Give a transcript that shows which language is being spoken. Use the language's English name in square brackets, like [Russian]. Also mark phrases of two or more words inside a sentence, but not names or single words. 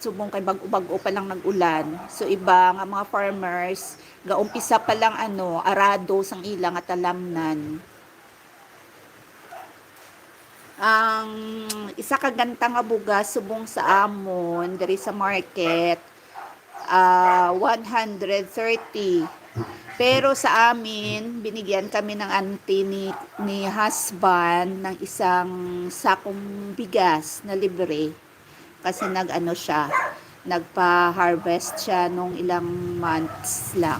[Hiligaynon] Subong kay bag-o pa lang nag-ulan. So iba nga mga farmers, gaumpisa pa lang arado sang ilang at talamnan. Ang isa ka ganta nga bugas subong sa amon diri sa market 130. [Filipino] Pero sa amin, binigyan kami ng auntie ni husband ng isang sakong bigas na libre. Kasi nagpa-harvest siya nung ilang months lang.